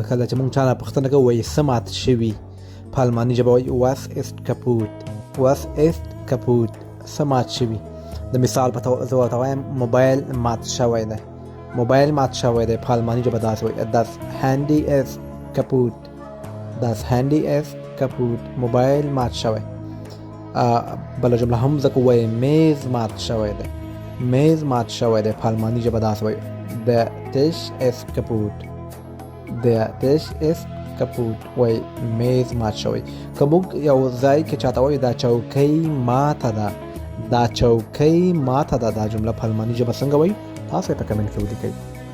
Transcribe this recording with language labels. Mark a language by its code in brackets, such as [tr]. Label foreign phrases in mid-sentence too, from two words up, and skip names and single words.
[ps] کله چې موږ چا نه پوښتنه کوو وایي څه مات شوي. په الماني ژبه وایي [de] was ist kaputt. was ist kaputt. [ps] څه مات شوي. د مثال په توګه زه ورته وایم موبایل مات شوی دی. موبایل مات شوی دی. په الماني ژبه داسې وایي [de] das Handy ist kaputt. das Handy ist kaputt. [ps] موبایل مات شوی. بله جمله هم زده کوو وایي میز مات شوی دی. میز مات شوی دی. په الماني ژبه داسې وایي [de] der Tisch ist kaputt. der Tisch ist kaputt. [ps] وای میز مات شوی. که موږ یو ځای کې چاته وایو دا چوکۍ ماته ده، دا چوکۍ ماته ده، دا جمله په الماني ژبه څنګه وایي؟ تاسو یې په کمنټ کې ولیکئ.